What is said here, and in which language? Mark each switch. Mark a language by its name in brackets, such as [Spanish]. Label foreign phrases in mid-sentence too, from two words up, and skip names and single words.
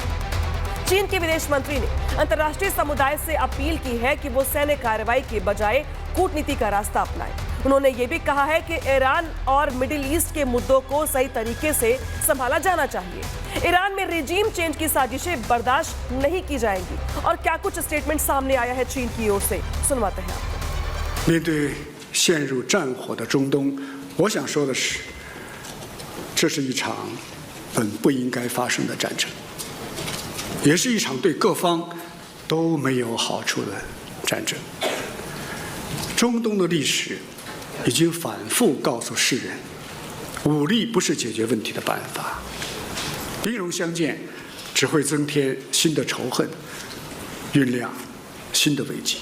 [Hindi] चीन के विदेश मंत्री ने अंतर्राष्ट्रीय समुदाय से अपील की है कि वो सैन्य कार्रवाई के बजाय कूटनीति का रास्ता अपनाए। उन्होंने ये भी कहा है कि ईरान और मिडिल ईस्ट के मुद्दों को सही तरीके से संभाला जाना चाहिए। ईरान में [English] regime change [Hindi] की साजिशें बर्दाश्त नहीं की जाएंगी। और क्या कुछ स्टेटमेंट सामने आया है चीन की ओर से, सुनवाते हैं आपको। [Chinese] 面对陷入战火的中东，我想说的是，这是一场本不应该发生的战争，也是一场对各方都没有好处的战争。中东的历史已经反复告诉世人，武力不是解决问题的办法，兵戎相见只会增添新的仇恨，酝酿新的危机。